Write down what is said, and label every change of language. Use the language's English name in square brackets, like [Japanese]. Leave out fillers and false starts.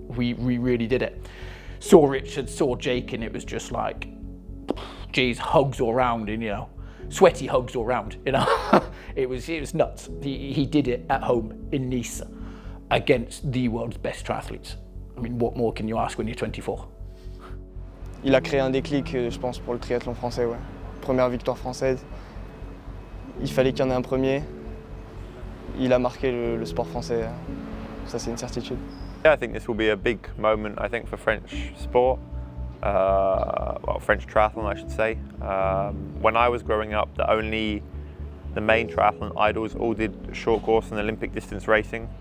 [English] We really did it. Saw Richard, saw Jake, and it was just like, geez, hugs all round, and you know, sweaty hugs all round, you know. it was nuts. He did it at home in Nice against the world's best triathletes. I mean, what more can you ask when you're 24? [French] Il a créé un déclic, je pense, pour le triathlon français, ouais. Première victoire française. Il fallait qu'il y en ait un premier. Il a marqué le sport français. Ça, c'est une certitude. [English] Yeah, I think this will be a big moment, I think, for French sport. Well, French triathlon, I should say. When I was growing up, the main triathlon idols all did short course and Olympic distance racing.